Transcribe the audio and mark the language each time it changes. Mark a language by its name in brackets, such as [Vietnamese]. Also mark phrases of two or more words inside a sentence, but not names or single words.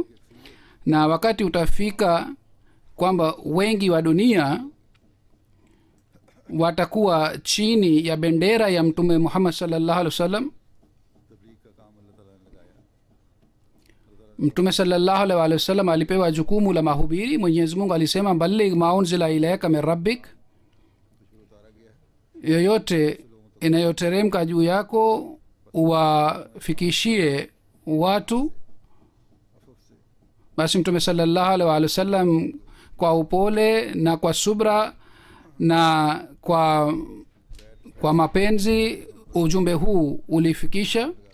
[Swahili] Na wakati utafika kwamba wengi wa dunia watakuwa chini ya bendera ya mtume Muhammad [Arabic] صلى الله عليه وسلم. [Swahili] Mtume [Arabic] صلى الله عليه وسلم [Swahili] alipewa jukumu la mahubiri. Mwenyezi Mungu alisema [Arabic] بلغ ما أنزل إليك من ربك, [Swahili] yoyote inayoteremka juu yako uwafikishie watu. Basi mtume [Arabic] صلى الله عليه وسلم [Swahili] kwa upole na kwa subra na kwa mapenzi ujumbe huu ulifikisha.